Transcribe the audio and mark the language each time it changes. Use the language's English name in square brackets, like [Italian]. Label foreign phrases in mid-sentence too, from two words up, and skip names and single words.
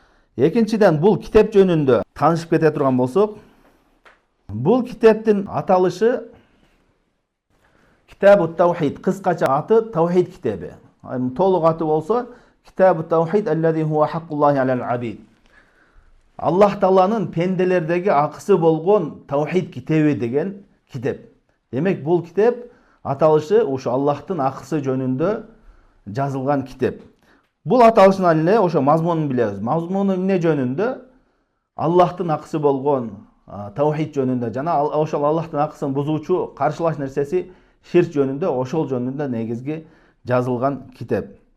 [Kyrgyz] Экинчиден, бул китеп жөнүндө таанышып кете турган болсок, бул китептин аталышы Китабу Таухид, кыскача аты Таухид китеби. Толук аты болсо Китабу Таухид аллази хуа хаккуллахи алал абид. Аллах Тааланын пенделердеги акысы болгон Таухид китеби деген китеп. Демек, бул китеп аталышы ошо Аллахтын акысы жөнүндө жазылган китеп. Бул аталышынан эле ошо мазмунун билебиз. Мазмуну эмне жөнүндө? Аллахтын акысы болгон Таухид жөнүндө жана ошол Аллахтын акысын бузуучу каршылаш нерсеси ширк жөнүндө, ошол жөнүндө негизги жазылган китеп.